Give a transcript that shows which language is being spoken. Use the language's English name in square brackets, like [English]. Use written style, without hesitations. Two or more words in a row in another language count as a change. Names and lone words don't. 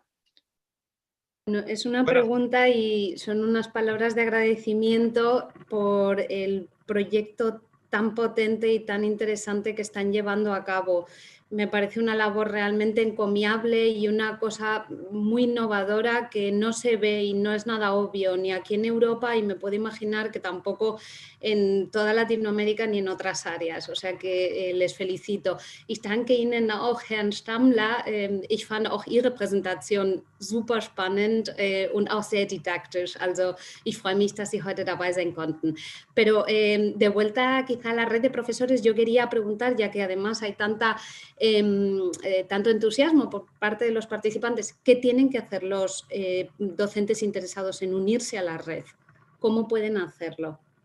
[Spanish] No, es una pregunta y son unas palabras de agradecimiento por el proyecto tan potente y tan interesante que están llevando a cabo. Me parece una labor realmente encomiable y una cosa muy innovadora que no se ve y no es nada obvio ni aquí en Europa y me puedo imaginar que tampoco en toda Latinoamérica ni en otras áreas. O sea que les felicito. [German] Ich danke Ihnen auch, Herrn Stammler. Ich fand auch Ihre Präsentation super spannend und auch sehr didaktisch. Also ich freue mich, dass Sie heute dabei sein konnten. [Spanish] Pero de vuelta quizá a la red de profesores, yo quería preguntar, ya que además hay tanto entusiasmo por parte de los participantes, ¿qué tienen que hacer los docentes interesados en unirse a la red? ¿Cómo pueden hacerlo?